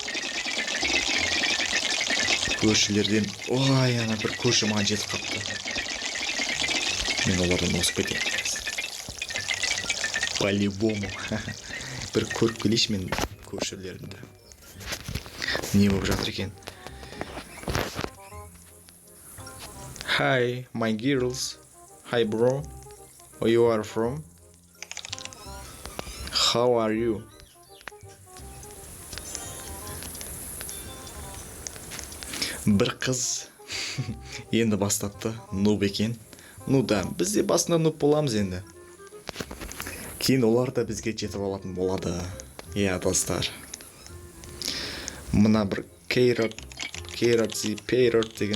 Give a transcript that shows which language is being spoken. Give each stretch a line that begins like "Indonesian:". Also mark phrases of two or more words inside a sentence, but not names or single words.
Kazakh: Көршілерден, ана бір көрші маған жетіп қапты. Мен олардан осып кетемін. По-любому. Бір көріп келейші мен көршілерімді. Не болып жатыр екен?
English: Hi, my girls. Hi, bro. Where you are from? How are you?
Kazakh: Бір қыз енді бастапты, нуб екен. Біз де басында нуб боламыз енді. Кейін олар да бізге жетіп алатын болады. Достар. Мына бір Кейрот деген.